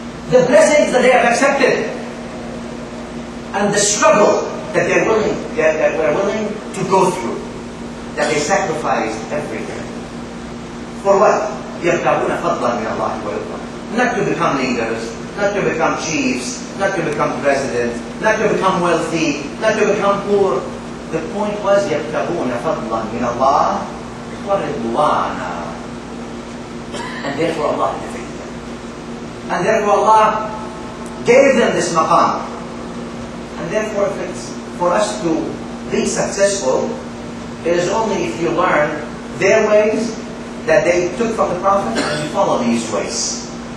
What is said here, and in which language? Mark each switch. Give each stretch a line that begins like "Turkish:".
English: the blessings that they have accepted, and the struggle that they're willing to go through, that they sacrificed everything. For what?
Arabic: يَبْتَغُونَ فَضْلًا مِنَ اللَّهِ وَرِضْوَانَهُ.
English: Not to become leaders, not to become chiefs, not to become president, not to become wealthy, not to become poor. The point was
Arabic: يَبْتَغُونَ فَضْلًا مِنَ اللَّهِ وَرِضْوَانَهُ.
English: And therefore Allah defeated them. And therefore Allah gave them this maqam. And therefore if it's for us to be successful, it is only if you learn their ways that they took from the Prophet and you follow these ways.